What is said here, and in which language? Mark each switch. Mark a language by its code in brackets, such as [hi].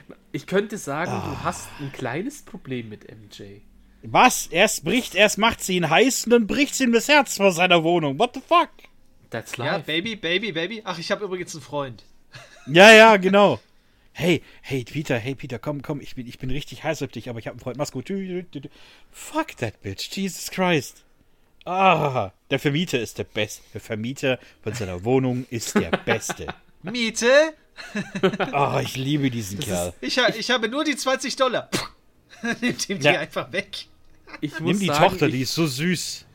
[de] Ich könnte sagen, du hast ein kleines Problem mit MJ. Was? Erst macht sie ihn heiß und dann bricht sie ihm das Herz vor seiner Wohnung. [en] What the fuck? That's life. [de] Ja, [en] Baby. [de] Ach, ich habe übrigens einen Freund. Ja, ja, genau. Hey, Peter, komm, ich bin richtig heiß auf dich, aber ich habe einen Freund. Mach's gut. [en] Fuck that bitch, Jesus Christ. [de] Der Vermieter ist der Beste. Der Vermieter von seiner Wohnung ist der Beste. Miete? Oh, ich liebe diesen Kerl. Ich habe nur die 20 Dollar. Nimm die einfach weg. Nimm die Tochter, die ist so süß.